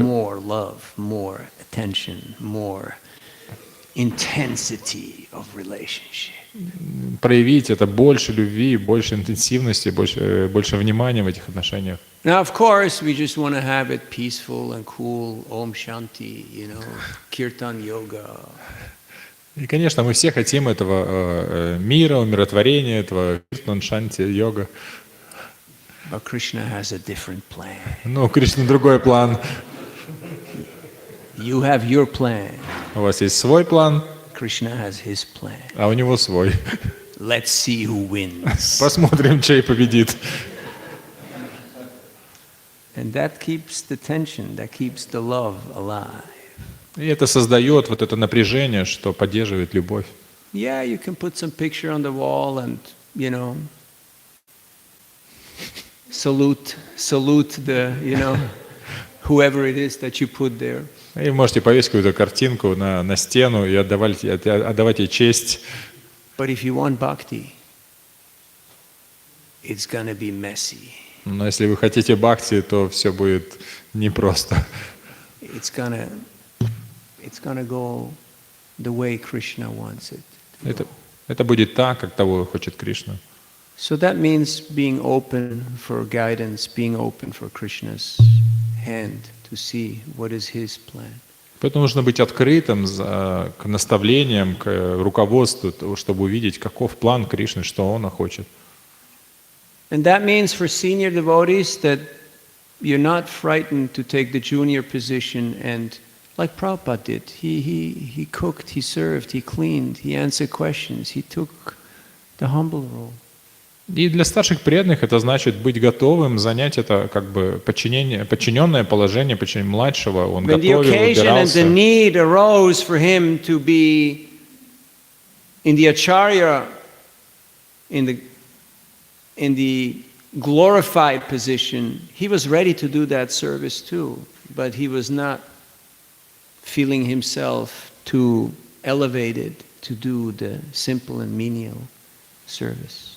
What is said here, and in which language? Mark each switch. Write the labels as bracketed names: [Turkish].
[English] love, more attention, more intensity of relationship. [Russian] проявить это больше любви, больше интенсивности, больше внимания в этих отношениях. [English] Now, of course, we just want to have it peaceful and cool, Om Shanti, Kirtan Yoga. [Russian] И, конечно, мы все хотим этого мира, умиротворения, этого киртан, шанти, йога. [English] But Krishna has a different plan. [Russian] Но у Кришны другой план. [English] You have your plan. [Russian] У вас есть свой план, [English] Krishna has his plan. [Russian] а у него свой. [English] Let's see who wins. [Russian] Посмотрим, чей победит. [English] And that keeps the tension, that keeps the love alive. [Russian] И это создает вот это напряжение, что поддерживает любовь. [English] Yeah, you can put some picture on the wall and, salute the, whoever it is that you put there. [Russian] И можете повесить какую-то картинку на стену и отдавать ей честь. [English] But if you want bhakti, it's gonna be messy. [Russian] Но если вы хотите бхакти, то все будет непросто. [English] It's gonna go the way Krishna wants it. [Russian] Это будет так, как того хочет Кришна. [English] So that means being open for guidance, being open for Krishna's hand to see what is his plan. [Russian] Поэтому нужно быть открытым к наставлениям, к руководству, чтобы увидеть, каков план Кришны, что он хочет. [English] And that means for senior devotees that you're not frightened to take the junior position and, like Prabhupada did, he cooked, he served, he cleaned, he answered questions, he took the humble role. [Russian] И для старших преданных это значит быть готовым занять это как бы подчиненное положение, младшего. Он [English] When the [Russian] готовил, [English] occasion and the [Russian] убирался. [English] need arose for him to be in the acharya, in the glorified position, he was ready to do that service too, but he was not feeling himself too elevated to do the simple and menial service.